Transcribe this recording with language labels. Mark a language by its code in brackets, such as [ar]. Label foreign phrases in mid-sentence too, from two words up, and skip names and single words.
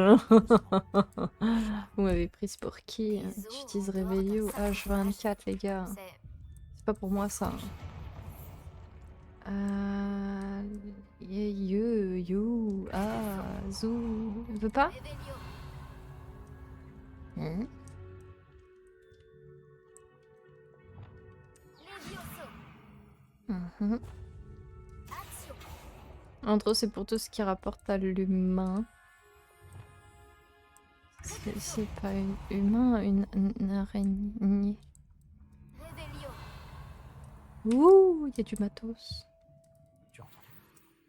[fr] Vous m'avez prise pour qui? J'utilise Revelio H24, les gars. C'est C'est pas pour moi ça. Zou. Elle veut pas? Revelio. Hein? Levioso. Mhm. Axio. Entre autres, c'est pour tout ce qui rapporte à l'humain. C'est pas une humain, une araignée. Revelio. Ouh, il y a du matos. Tu as entendu?